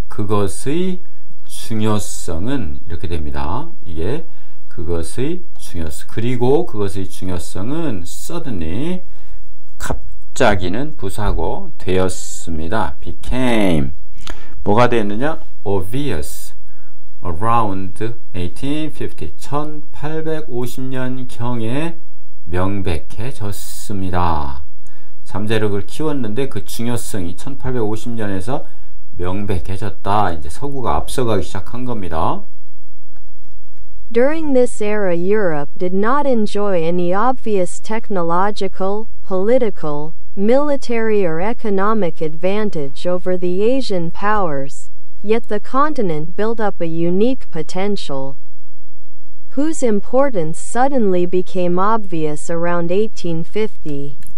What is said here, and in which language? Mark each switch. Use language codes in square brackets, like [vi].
[ko] 그것의 중요성은 이렇게 됩니다. 이게 그것의 중요성. 그리고 그것의 중요성은 suddenly, 갑자기는 부사고 되었습니다. became, 뭐가 되었느냐? [en] obvious around 1850, 1850년경에 명백해졌습니다. [ko] 잠재력을 키웠는데 그 중요성이 1850년에서 명백해졌다. 이제 서구가 앞서가기 시작한 겁니다. [en] During this era, Europe did not enjoy any obvious technological, political, military or economic advantage over the Asian powers, yet the continent built up a unique potential, whose importance suddenly became obvious around 1850.